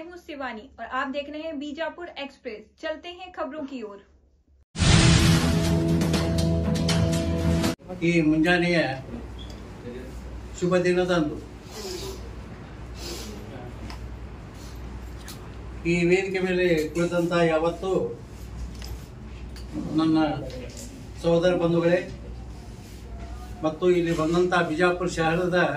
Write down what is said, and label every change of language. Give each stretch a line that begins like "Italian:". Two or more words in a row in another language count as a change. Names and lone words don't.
Hindi: शिवानी और आप देख रहे हैं बीजापुर एक्सप्रेस। चलते हैं खबरों की ओर।
Kannada: ಈ ಮುಂಜಾನೆಯ ಶುಭ ದಿನದಂದು ಈ ವೇದಿಕೆ ಮೇಲೆ ಕುಳಿತಂತ ಯಾವತ್ತು ನನ್ನ ಸಹೋದರ ಬಂಧುಗಳೇ ಮತ್ತು ಇಲ್ಲಿ ಬಂದಂತ ಬಿಜಾಪುರ ಶಹರದ